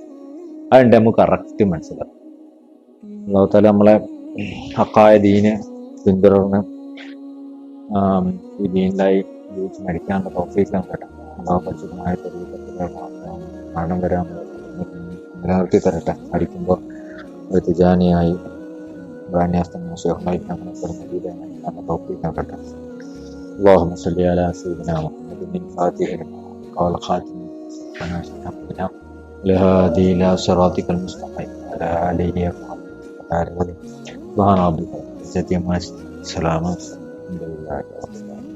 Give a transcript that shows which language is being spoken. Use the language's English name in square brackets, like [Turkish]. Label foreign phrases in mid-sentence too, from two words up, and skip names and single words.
[Malayalam] അതുകൊണ്ട് നമുക്ക് കറക്റ്റ് മനസ്സിലാക്കും. [Arabic] الله تعالى [Malayalam] നമ്മളെ ഹക്കായ ദീന് പിന്തുടർന്ന് ഈ ദീനിലായി ജീവിച്ച് മരിക്കാനുള്ള തൗഫീഖ് തരട്ടെ. അല്ലാഹു പരിശുദ്ധമായ മരണം വരെ നിലനിർത്തി തരട്ടെ. മരിക്കുമ്പോൾ ഒരു തിജാനിയായി തൗഫീഖ് തരട്ടെ. [Arabic] اللهم صل على سيدنا محمد الفاتح لما قال خاتم الهادي الى صراطك المستقيم وعلى اله وصحبه وسلم. سبحان ربك رب العزة عما يصفون، سلام الحمد لله.